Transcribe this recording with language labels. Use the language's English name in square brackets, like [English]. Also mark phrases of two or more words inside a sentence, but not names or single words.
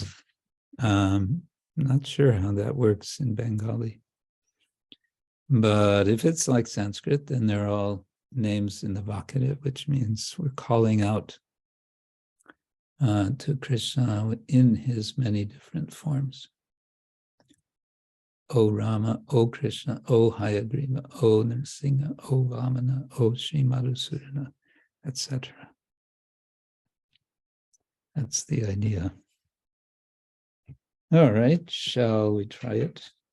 [English] Not sure how that works in Bengali. But if it's like Sanskrit, then they're all names in the vocative, which means we're calling out to Krishna in his many different forms. O Rama, O Krishna, O Hayagriva, O Nrsimha, O Vamana, O śrī-madhusūdana, etc. That's the idea. All right, shall we try it?